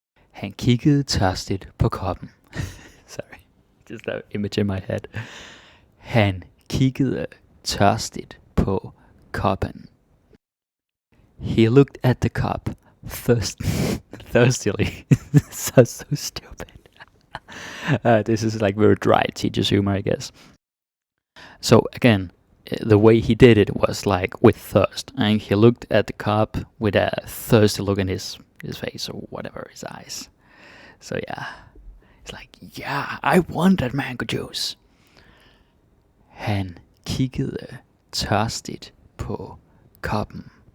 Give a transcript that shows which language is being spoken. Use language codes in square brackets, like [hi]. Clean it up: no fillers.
[da] Han kiggede tørstigt på koppen. [en] Sorry, just that image in my head. [da] Han kiggede tørstigt på koppen. [en] He looked at the cup thirstily. so stupid. This is like very dry teacher's humor, I guess. So again, the way he did it was like with thirst. And he looked at the cup with a thirsty look in his face or whatever, his eyes. So yeah, it's like, yeah, I want that mango juice. [da] Han kiggede tørstigt på koppen.